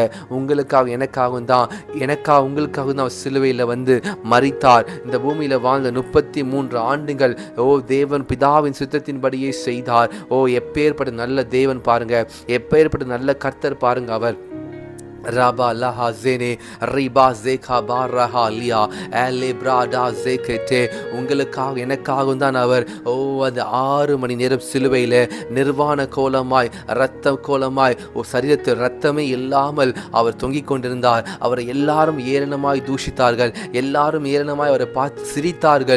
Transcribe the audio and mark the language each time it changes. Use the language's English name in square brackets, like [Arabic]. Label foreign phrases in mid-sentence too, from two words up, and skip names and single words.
[Tamil] உங்களுக்காக எனக்காகவும் தான் உங்களுக்காகவும் தான் சிலுவையில் வந்து மரித்தார். இந்த பூமியில் வாழ்ந்த 33 ஆண்டுகள் தேவன் பிதாவின் சித்தத்தின்படியே செய்தார். எப்பேற்பட்ட நல்ல தேவன் பாருங்க, எப்பேற்பட்ட நல்ல கர்த்தர் பாருங்க. அவர் Raba laha zene riba zeka baraha lia elebrada zekete. உங்களுக்காக எனக்காகவும் தான் அவர் அந்த 6 மணி நேரம் சிலுவையில் நிர்வாண கோலமாய் இரத்த கோலமாய் சரீரத்தில் இரத்தமே இல்லாமல் அவர் தொங்கிக் கொண்டிருந்தார். அவரை எல்லாரும் ஏளனமாய் தூஷித்தார்கள், எல்லாரும் ஏளனமாய் அவரை பார்த்து சிரித்தார்கள்.